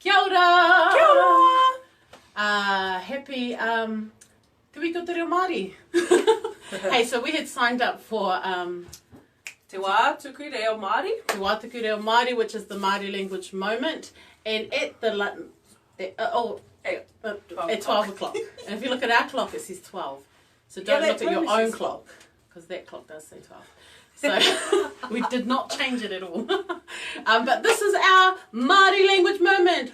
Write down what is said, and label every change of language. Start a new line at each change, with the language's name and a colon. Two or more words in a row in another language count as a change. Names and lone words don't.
Māori: ora! Kia ora!
English: Happy Te Wiki Te Reo Māori. Hey, so we had signed up for Te wā Tuku Reo Māori. Te wā Tuku Reo Māori, which is the Māori Language Moment, and at the at 12 o'clock. And if you look at our clock, it says 12. So don't look at your own clock, because that clock does say 12. So we did not change it at all. But this is our Māori Language Moment.